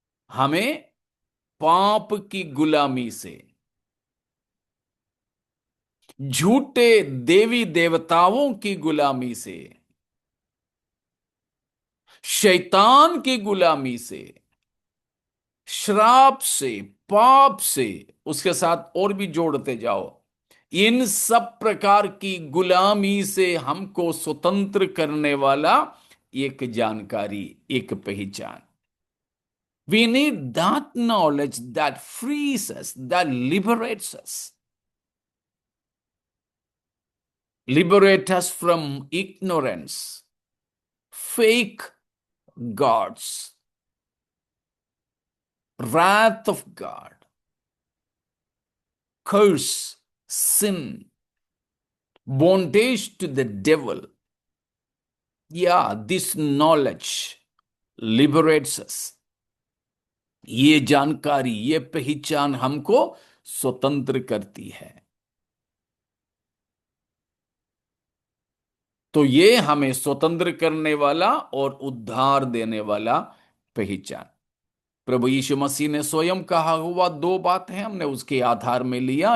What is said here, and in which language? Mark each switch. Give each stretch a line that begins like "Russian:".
Hindi: हमें पाप की गुलामी से, झूठे देवी देवताओं की गुलामी से, शैतान की गुलामी से, श्राप से, पाप से, उसके साथ और भी जोड़ते जाओ, इन सब प्रकार की गुलामी से हमको स्वतंत्र करने वाला एक जानकारी, एक पहचान।
English: We need that knowledge that frees us, that liberates us. Liberate us from ignorance, fake gods, wrath of God, curse, sin, bondage to the devil. Yeah, this knowledge liberates us.
Hindi: ये जानकारी, ये पहचान हमको स्वतंत्र करती है। तो ये हमें स्वतंत्र करने वाला और उद्धार देने वाला पहचान। प्रभु यीशु मसीह ने स्वयं कहा हुआ दो बात है, हमने उसके आधार में लिया।